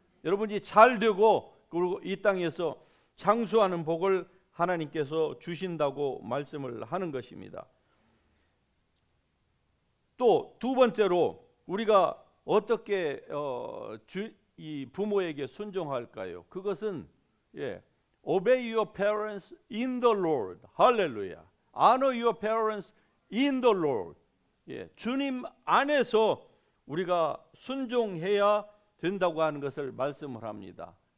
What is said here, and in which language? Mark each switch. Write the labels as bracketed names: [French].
[Korean] 여러분이 잘 되고 그리고 이 땅에서 장수하는 복을 하나님께서 주신다고 말씀을 하는 것입니다. 또 두 번째로 우리가 어떻게 이 부모에게 순종할까요? 그것은 [English] Obey your parents in the Lord. [Korean] 할렐루야. [English] Honor your parents in the Lord. [Korean] 주님 안에서 우리가 순종해야 된다고 하는 것을 말씀을 합니다.